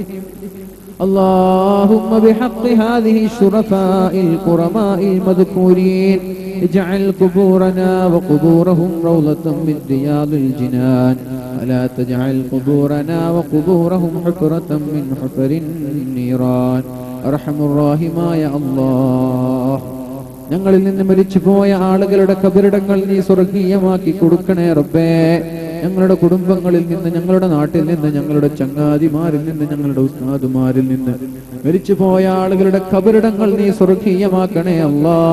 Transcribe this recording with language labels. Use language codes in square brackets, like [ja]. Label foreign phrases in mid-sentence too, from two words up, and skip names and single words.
[ar] اللهم بحق هذه الشرفاء الكرماء المذكورين اجعل قبورنا وقبورهم روضة من رياض الجنان ولا تجعل قبورنا وقبورهم حفرة من حفر النيران. أرحم الراحمين يا الله. [ml] ഞങ്ങളിൽ നിന്ന് മരിച്ചുപോയ ആളുകളുടെ ഖബറിടങ്ങൾ നീ സ്വർഗീയമാക്കി കൊടുക്കണേ റബ്ബേ. ഞങ്ങളുടെ കുടുംബങ്ങളിൽ നിന്ന്, ഞങ്ങളുടെ നാട്ടിൽ നിന്ന്, ഞങ്ങളുടെ ചങ്ങാതിമാരിൽ നിന്ന്, ഞങ്ങളുടെ ഉസ്താദുമാരിൽ നിന്ന് മരിച്ചുപോയ ആളുകളുടെ ഖബറിടങ്ങൾ നീ സ്വർഗീയമാക്കണേ അല്ലാഹ്.